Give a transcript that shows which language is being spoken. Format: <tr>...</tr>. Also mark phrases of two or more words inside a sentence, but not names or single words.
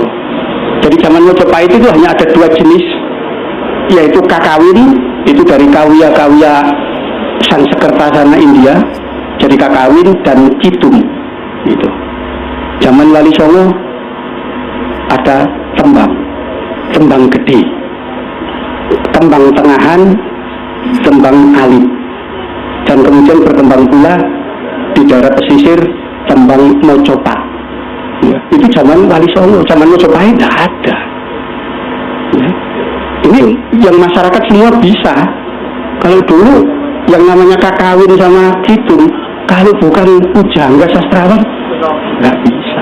<id>Jadi zaman Mojopahit itu hanya ada dua jenis, yaitu kakawin, itu dari kawya-kawya Sansekerta sana India, jadi kakawin, dan citum. Gitu. Zaman Wali Songo ada tembang gede, tembang tengahan, tembang alit, dan kemudian berkembang pula di daerah pesisir tembang Mojopa. Ya, itu zaman Wali Songo. Zaman Mojopahit tidak ada. Ya. Ini yang masyarakat semua bisa. Kalau dulu yang namanya kakawin sama citum, kalau bukan pujangga sastrawan nggak bisa.</id>